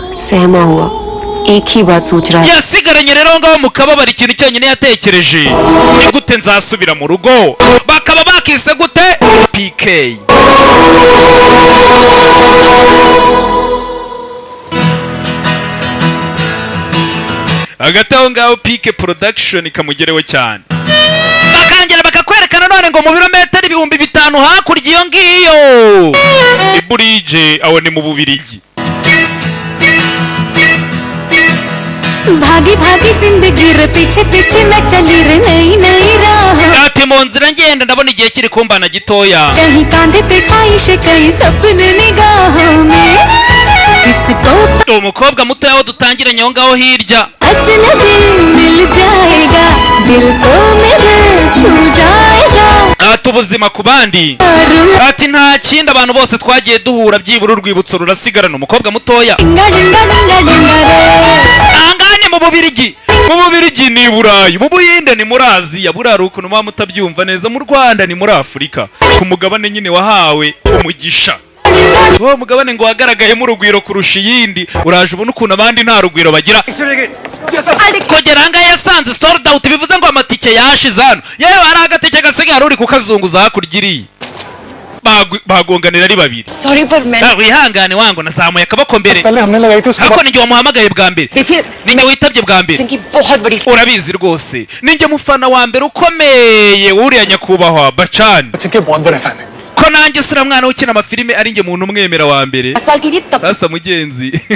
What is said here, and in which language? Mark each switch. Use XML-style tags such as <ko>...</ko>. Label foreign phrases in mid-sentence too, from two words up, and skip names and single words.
<rw>yasigaranye rero ngaho mu kababaro ikintu cyonyine yatekereje ni gute nzasubira mu rugo bakaba bakise gute PK hagati aho ngaho PK production ikamugerewe cyane bakangera bakakwerekana none ngo mu birometero 5,000 hakurya iyo ngiyo iburije aho ni mu Bubirigi</rw> <hi>भागी भागी जिंदगी रे पीछे पीछे मैं चली रे नई नई राह</hi> <rw>ati mu nzira ngenda ndabona igihe kiri kumbana gitoya</rw> <hi>कहीं कांधे पे ख्वाहिश कहीं सपने निगाहों में किसको</hi> <rw>umukobwa muto yaho dutangiranye aho ngaho hirya</rw> <hi>अजनबी मिल जाएगा दिल को मेरे छू जाएगा</hi> <rw>ati ubuzima ku bandi ati nta kindi abantu bose twagiye duhura byibura urwibutso rurasigarana umukobwa mutoya angane mu Bubirigi ni Burayi mu Buhinde ni muri Aziya burari ukuntu muba mutabyumva neza mu Rwanda ni muri Afurika ku mugabane nyine wahawe umugisha uwo mugabane ngo wagaragayemo urugwiro kurusha iyindi uraje ubona ukuntu abandi nta rugwiro bagira kugera ngaho yasanze</rw> <en>sold out</en> <rw>bivuze ngo amatike yashize hano yewe hari agatike gasigaye uri kukazunguza hakurya iriya bagonganira ari babiri</rw> <en>sorry for me</en> <rw>wihangane wangu nazamuye akaboko mbere ariko ninjye wamuhamagaye bwa mbere ninjye witabye bwa mbere urabizi rwose ninjye mufana wa mbere ukomeye uriya nyakubahwa Bachchan ko nanjye sira mwana ukina amafilime ari njye muntu umwemera wa mbere sasa mugenzi</rw>